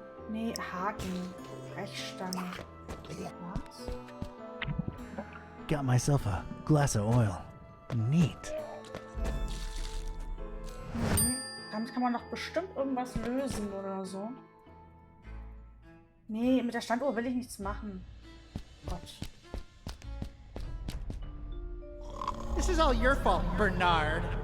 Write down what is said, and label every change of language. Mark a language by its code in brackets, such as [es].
[de] Nee, Haken. Brechstange. Was? [en] Got myself a glass of oil. Neat. [de] Damit kann man doch bestimmt irgendwas lösen oder so. Nee, mit der Standuhr will ich nichts machen. Gott. [en] This is all your fault, Bernard.